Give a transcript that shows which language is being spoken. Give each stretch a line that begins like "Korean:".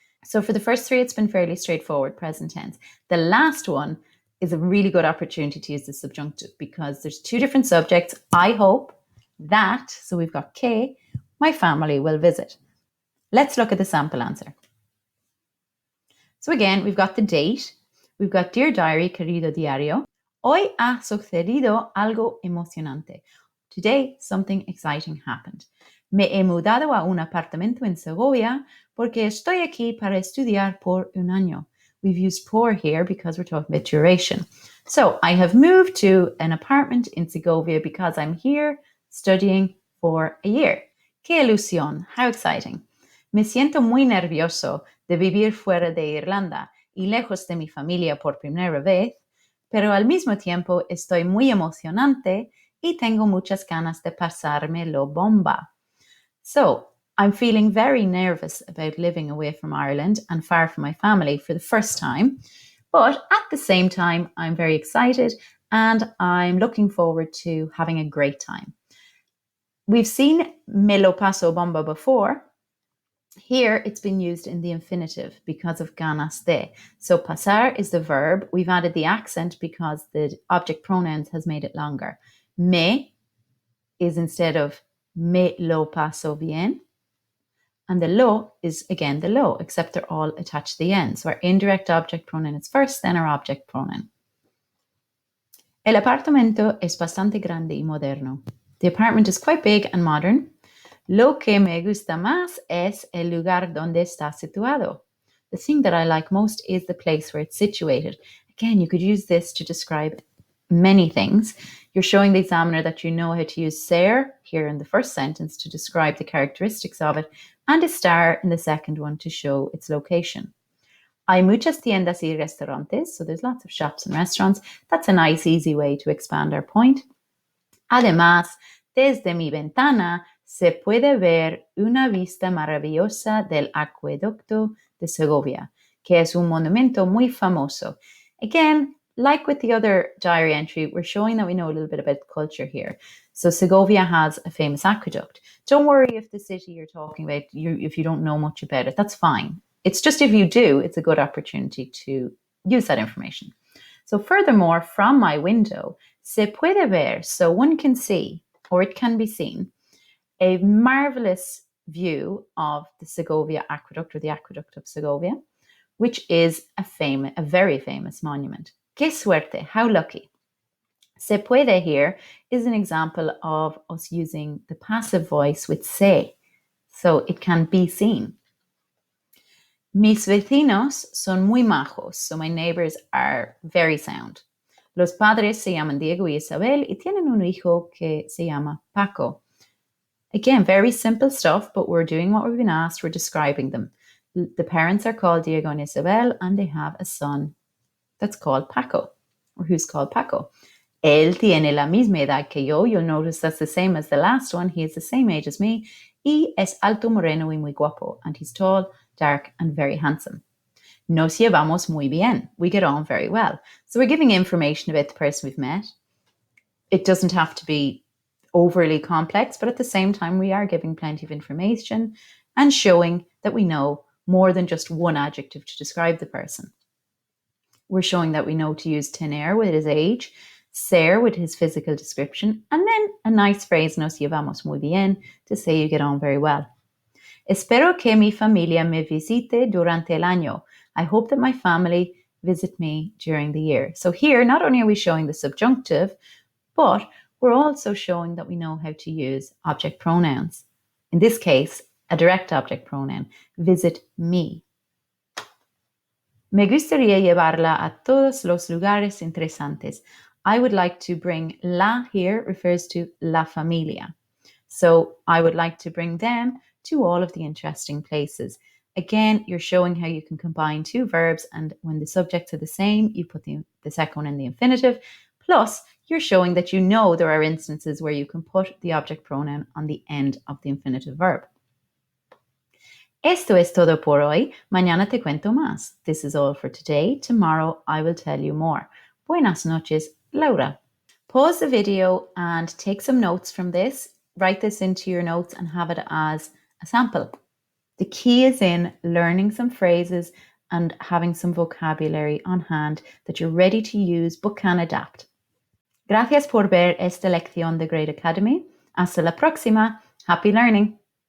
English: So for the first 3, it's been fairly straightforward, present tense. The last one is a really good opportunity to use the subjunctive because there's 2 different subjects. I hope that, so we've got que, my family will visit. Let's look at the sample answer. So again, we've got the date. We've got Dear Diary,
Spanish: querido diario. Hoy ha sucedido algo emocionante.
English: Today, something exciting happened.
Spanish: Me he mudado a un apartamento en Segovia porque estoy aquí para estudiar por un año.
English: We've used por here because we're talking about duration. So I have moved to an apartment in Segovia because I'm here studying for a year.
Spanish: ¡Qué ilusión!
English: How exciting.
Spanish: Me siento muy nervioso de vivir fuera de Irlanda y lejos de mi familia por primera vez, pero al mismo tiempo estoy muy emocionante y tengo muchas ganas de pasármelo bomba.
English: So, I'm feeling very nervous about living away from Ireland and far from my family for the first time. But at the same time, I'm very excited and I'm looking forward to having a great time. We've seen
Spanish: me lo paso bomba
English: before. Here, it's been used in the infinitive because of
Spanish: ganas de.
English: So pasar is the verb. We've added the accent because the object pronouns has made it longer. Me is instead of
Spanish: me lo paso bien.
English: And the lo is again the lo, except they're all attached to the end. So our indirect object pronoun is first, then our object pronoun.
Spanish: El apartamento es bastante grande y moderno.
English: The apartment is quite big and modern.
Spanish: Lo que me gusta más es el lugar donde está situado.
English: The thing that I like most is the place where it's situated. Again, you could use this to describe many things. You're showing the examiner that you know how to use ser here in the first sentence to describe the characteristics of it, and estar in the second one to show its location.
Spanish: Hay muchas tiendas y restaurantes,
English: so there's lots of shops and restaurants. That's a nice, easy way to expand our point.
Spanish: Además, desde mi ventana se puede ver una vista maravillosa del acueducto de Segovia, que es un monumento muy famoso.
English: Again, like with the other diary entry, we're showing that we know a little bit about the culture here. So Segovia has a famous aqueduct. Don't worry if the city you're talking about, if you don't know much about it, that's fine. It's just if you do, it's a good opportunity to use that information. So furthermore, from my window,
Spanish: se puede ver,
English: so one can see, or it can be seen, a marvelous view of the Segovia Aqueduct, or the Aqueduct of Segovia, which is a very famous monument.
Spanish: Qué suerte,
English: how lucky.
Spanish: Se puede
English: here is an example of us using the passive voice with se, so it can be seen.
Spanish: Mis vecinos son muy majos,
English: so my neighbors are very sound.
Spanish: Los padres se llaman Diego y Isabel y tienen un hijo que se llama Paco.
English: Again, very simple stuff, but we're doing what we've been asked, we're describing them. The parents are called Diego and Isabel, and they have a son that's called Paco, or who's called Paco.
Spanish: Él tiene la misma edad que yo.
English: You'll notice that's the same as the last one. He is the same age as me.
Spanish: Y es alto, moreno y muy guapo.
English: And he's tall, dark, and very handsome.
Spanish: Nos llevamos muy bien.
English: We get on very well. So we're giving information about the person we've met. It doesn't have to be overly complex, but at the same time, we are giving plenty of information and showing that we know more than just one adjective to describe the person. We're showing that we know to use tener with his age, ser with his physical description, and then a nice phrase,
Spanish: nos llevamos muy bien,
English: to say you get on very well.
Spanish: Espero que mi familia me visite durante el año.
English: I hope that my family visit me during the year. So here, not only are we showing the subjunctive, but we're also showing that we know how to use object pronouns. In this case, a direct object pronoun, visit me.
Spanish: Me gustaría llevarla a todos los lugares interesantes.
English: I would like to bring la here refers to
Spanish: la familia.
English: So I would like to bring them to all of the interesting places. Again, you're showing how you can combine two verbs, and when the subjects are the same, you put the second one in the infinitive. Plus, you're showing that you know there are instances where you can put the object pronoun on the end of the infinitive verb.
Spanish: Esto es todo por hoy. Mañana te cuento más.
English: This is all for today. Tomorrow I will tell you more.
Spanish: Buenas noches,
English: Laura. Pause the video and take some notes from this. Write this into your notes and have it as a sample. The key is in learning some phrases and having some vocabulary on hand that you're ready to use but can adapt.
Spanish: Gracias por ver esta lección de Great Academy. Hasta la próxima.
English: Happy learning.